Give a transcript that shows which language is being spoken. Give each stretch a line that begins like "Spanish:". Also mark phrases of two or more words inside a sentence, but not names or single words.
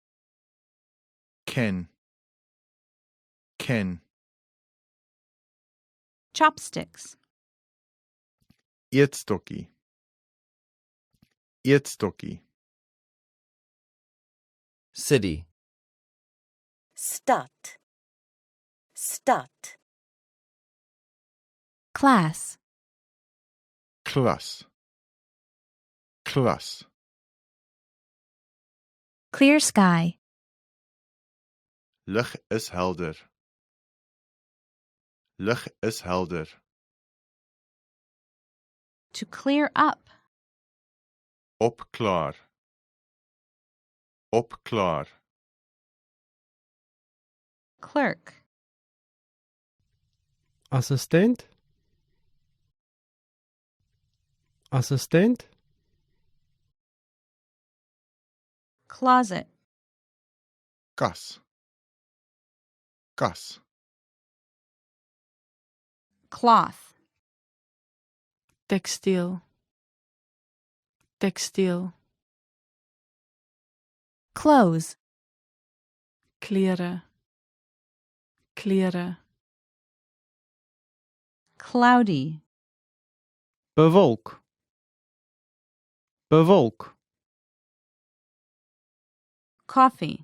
Afrikaans: Ken. Ken.
English: Chopsticks.
Afrikaans: Eetstokkie. Eetstokkie.
English: City.
Afrikaans: Stad. Stad.
English: Class.
Afrikaans: Klas. Klas.
English: Clear sky.
Afrikaans: Lig is helder. Lig is helder.
English: To clear up.
Afrikaans: Opklaar. Opklaar.
English: Clerk.
Afrikaans: Assistent. Assistent.
English: Closet.
Afrikaans: Kas. Kas.
English: Cloth.
Afrikaans: Tekstiel. Tekstiel.
English: Clothes.
Afrikaans: Klere. Klere.
English: Cloudy.
Afrikaans: Bewolk. Bewolk.
English: Coffee.